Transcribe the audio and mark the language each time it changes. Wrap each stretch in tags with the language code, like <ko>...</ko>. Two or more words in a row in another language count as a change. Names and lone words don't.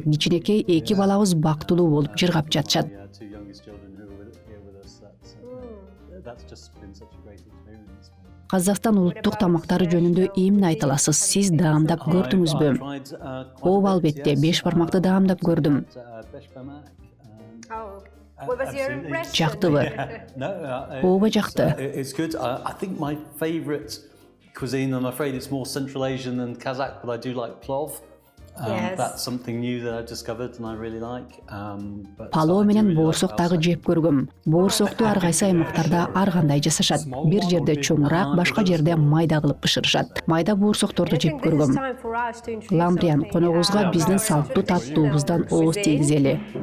<ky>Кичинекей 2 балабыз бактылуу болуп жыргап жатышат. Казакстан улуттук тамактары жөнүндө эмне айта аласыз? Сиз даамдап көрдүңүзбү? Ооба, албетте, 5 бармакты даамдап көрдүм. Жактыбы? Ооба, жакты.</ky> <en>Cuisine, I'm afraid it's more Central Asian than Kazakh, but I do like plov. That's something new that I've discovered and I really like.</en> <ky>Палоо менен боорсоктагы жеп көргөм. Боорсокту ар кайсы аймактарда ар кандай жасашат. Бир жерде чоңураак, башка жерде майда кылып бышырышат. Майда боорсокторду жеп көргөм. Ламбриян, коногубузга биздин салттуу таттуубуздан ооз тийгизели.</ky>